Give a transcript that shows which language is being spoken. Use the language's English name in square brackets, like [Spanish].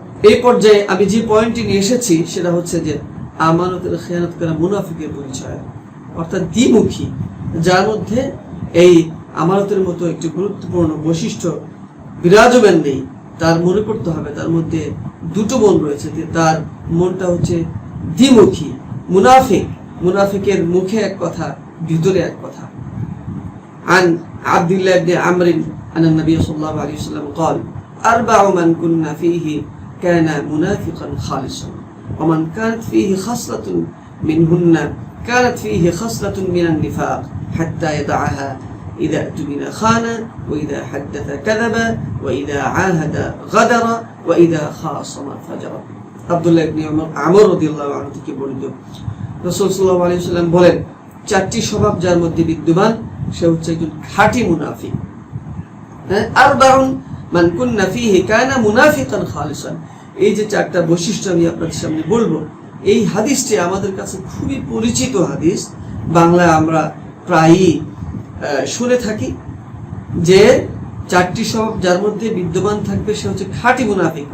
[Bangla] এই পর্যায়ে আমি যে পয়েন্টটি নিয়ে এসেছি সেটা হচ্ছে যে আমানতের খেয়ানত করা মুনাফিকের পরিচয়, অর্থাৎ দ্বিমুখী, যার মধ্যে এই আমানতের মতো একটি গুরুত্বপূর্ণ বৈশিষ্ট্য বিরাজমান নেই। তার মনে করতে হবে তার মধ্যে দুটো মন রয়েছে, তার মনটা হচ্ছে দ্বিমুখী। মুনাফিকের মুখে এক কথা, ভিতরে এক কথা। [Arabic] عن عبد الله بن عمرو أن النبي صلى الله عليه وسلم قال: أربع من كنا فيه كان منافقا خالصا ومن كانت فيه خصلة منهن كانت فيه خصلة من النفاق حتى يدعها إذا اؤتمن خان وإذا حدث كذب وإذا عاهد غدر وإذا خاصم فجر। [Bangla] আব্দুল্লাহ ইবনে আমর রাদিয়াল্লাহু আনহু থেকে বর্ণিত, রাসূল সাল্লাল্লাহু আলাইহি ওয়াসাল্লাম বলেন, চারটি স্বভাব যার মধ্যে বিদ্যমান সে হচ্ছে একজন খাঁটি মুনাফিক। [Arabic] আরবাউন মান কুন্না ফীহি কানা মুনাফিকান খালিসান। [Bangla] এই যে চারটা বৈশিষ্ট্য আমি আপনাদের সামনে বলবো, এই হাদিসটি আমাদের কাছে খুবই পরিচিত হাদিস, বাংলায় আমরা প্রায়ই শুনে থাকি যে চারটি স্বভাব যার মধ্যে বিদ্যমান থাকবে সে হচ্ছে খাঁটি মুনাফিক।